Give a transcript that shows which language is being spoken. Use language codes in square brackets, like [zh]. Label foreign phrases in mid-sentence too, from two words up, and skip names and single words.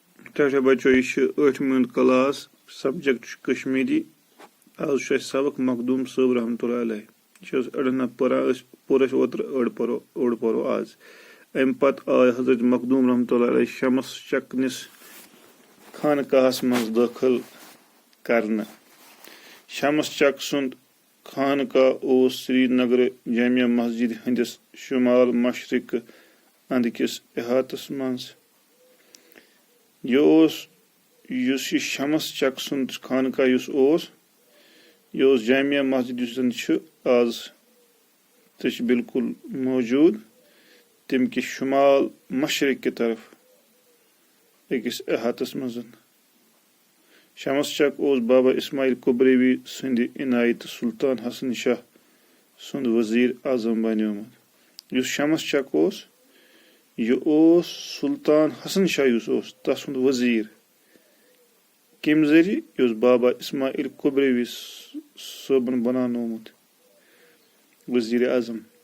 [ks] ٹھیٖک بچو یہِ چھُ [en] 8th class subject [ks] چھُ کشمیٖری آز چھُ اَسہِ سبق مخدوٗم صٲب [ar] رحمتُہ اللہ علیہ [ks] یہِ چھِ أڑٮ۪ن پَران أسۍ پوٚر اَسہِ اوترٕ اوٚڑ پَرو آز اَمہِ پتہٕ آے حضرت مخدوٗم [ar] رحمتُہ اللہ علیہ [ks] شمس چکنِس خانقاہس منٛز دٲخل کرنہٕ شمس چک سُنٛد خانقاہ اوس سرینگرٕ جامع مسجد ہٕنٛدِس شُمال مشرقہٕ انٛدٕکِس احاطس منٛز یُس یہِ شمس چک سُنٛد خانقاہ یُس اوس یہِ اوس جامع مسجد یُس زن چھُ آز تہِ چھُ بالکُل موجوٗد تَمہِ کہِ شُمال مشرق کہِ طرف أکِس احاطس منٛز شمس چک اوس بابا اسماعیل کُبریوی سٕنٛدِ عنایتہٕ سلطان حسن شاہ سُنٛد وزیٖر اعظم بنیومُت یُس شمس چک اوس یہِ اوس سلطان حسن شاہ یُس اوس تسُنٛد وزیٖر کمہِ ذٔریعہٕ یہِ اوس بابا اسماعیل کُبریوی صٲبن بناونومُت وزیٖر اعظم